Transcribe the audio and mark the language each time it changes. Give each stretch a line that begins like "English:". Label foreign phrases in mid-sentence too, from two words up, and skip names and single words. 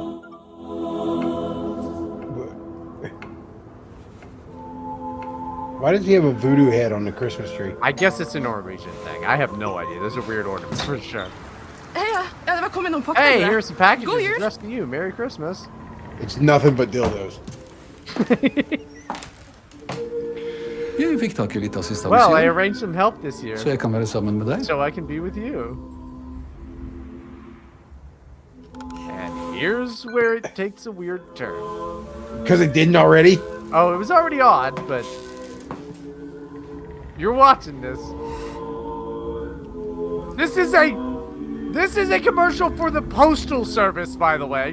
English: Why does he have a voodoo head on the Christmas tree? I guess it's a Norwegian thing. I have no idea. There's a weird ordinance for sure. Hey, here's some packages addressed to you. Merry Christmas. It's nothing but dildos.
Norwegian: Jeg fikk tak i litt assistanse,
English: Well, I arranged some help this year,
Norwegian: så jeg kan være sammen med deg.
English: so I can be with you. And here's where it takes a weird turn. Because it didn't already. Oh, it was already odd, but you're watching this. This is a commercial for the Postal Service, by the way.